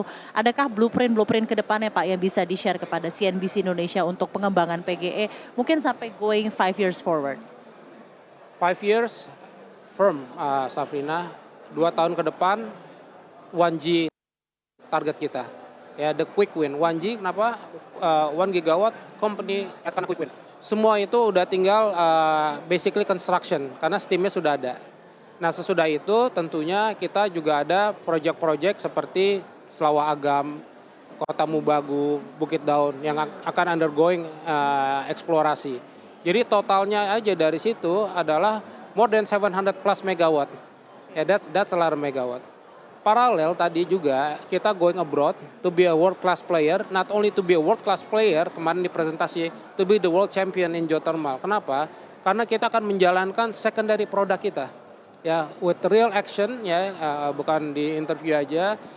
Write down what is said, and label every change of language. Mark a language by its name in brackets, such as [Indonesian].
[Indonesian] Adakah blueprint ke depannya Pak yang bisa di-share kepada CNBC Indonesia untuk pengembangan PGE mungkin sampai [English] going 5 years forward? 5 years firm, Safrina. [Indonesian] 2 tahun ke depan 1G target kita. [English] Ya, the quick win. 1G kenapa? 1 gigawatt company at quick win. [Indonesian] Semua itu udah tinggal basically construction karena steamnya sudah ada. Nah sesudah itu tentunya kita juga ada proyek-proyek seperti Selawa Agam, Kota Mubagu, Bukit Daun yang akan undergoing eksplorasi. Jadi totalnya aja dari situ adalah [English] more than 700 plus megawatt. Ya, that's a lot of megawatt. [Indonesian] Paralel tadi juga kita [English] going abroad to be a world class player, not only to be a world class player, [Indonesian] kemarin di presentasi [English] to be the world champion in geothermal. Kenapa? [Indonesian] Karena kita akan menjalankan secondary produk kita. Ya, [English] with real action [Indonesian] ya, bukan di interview aja.